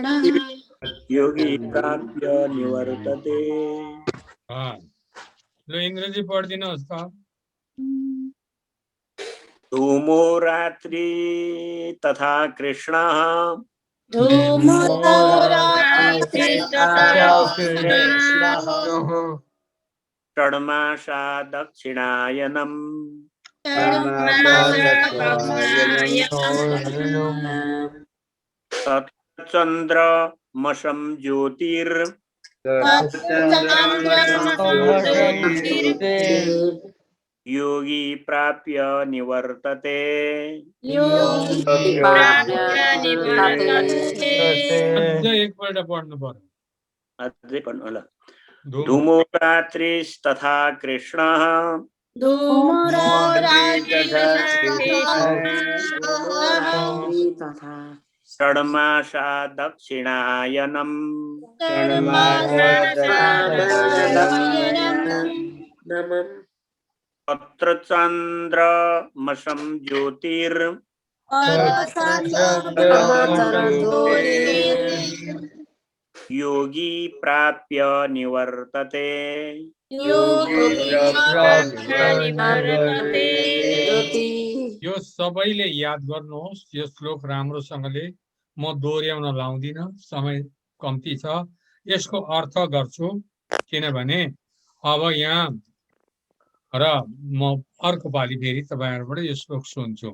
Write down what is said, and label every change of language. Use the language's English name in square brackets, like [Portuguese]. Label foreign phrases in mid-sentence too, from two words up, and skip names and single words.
[Sanskrit] योगी प्राप्य निवर्तते। [Nepali] ल इन्द्रजी पढिदिनुहोस् त। [Sanskrit] धूमो रात्रि तथा कृष्णः धूमो रात्रि तथा षड्मासा दक्षिणायनम् तच्चन्द्रमसं ज्योतिर् योगी प्राप्य निवर्तते। [Nepali] अझ एकपल्ट पढ्नु पर्यो। अझै पढ्नु होला। [Sanskrit] धूमो रात्रिस्तथा कृष्णः षड्मासा दक्षिणायनम् तत्र चन्द्रमसं ज्योतिर् योगी प्राप्य निवर्तते। [Nepali] यो सबैले याद गर्नुहोस्। यो श्लोक राम्रोसँगले म दोहोर्याउन लाउँदिन, समय कम्ती छ। यसको अर्थ गर्छु, किनभने अब यहाँ र म अर्को पालि फेरि तपाईहरुबाट यो श्लोक सुन्छु।